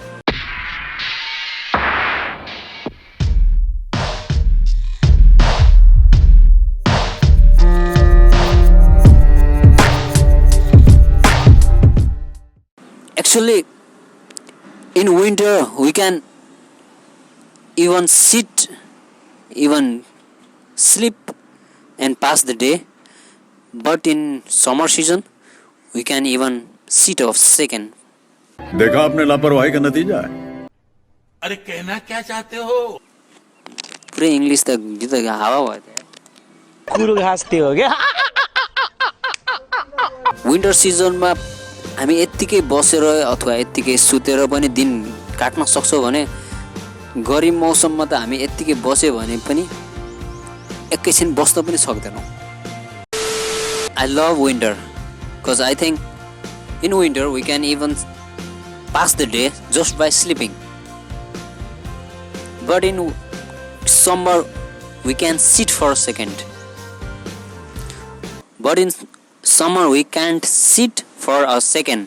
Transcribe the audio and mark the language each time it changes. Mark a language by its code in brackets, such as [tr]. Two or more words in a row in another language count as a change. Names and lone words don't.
[en] Actually, in winter we can even sit, even sleep and pass the day, but in summer season we can even sit a second. [hi] देखा आपने लापरवाही का नतीजा है। अरे कहना क्या चाहते हो? [ne] पुरै इंग्लिश त गीत हावा भयो त कुरो घाँस्ते हो क्या? [en] winter season [ne] हामी यत्तिकै बसेर अथवा यत्तिकै सुतेर पनि दिन काट्न सक्छौँ भने गर्मी मौसममा त हामी यत्तिकै बस्यो भने पनि एकैछिन बस्न पनि सक्दैनौँ. [en] I love winter because I think in winter we can even pass the day just by sleeping. But in summer we can sit for a second. But in summer we can't sit for a second.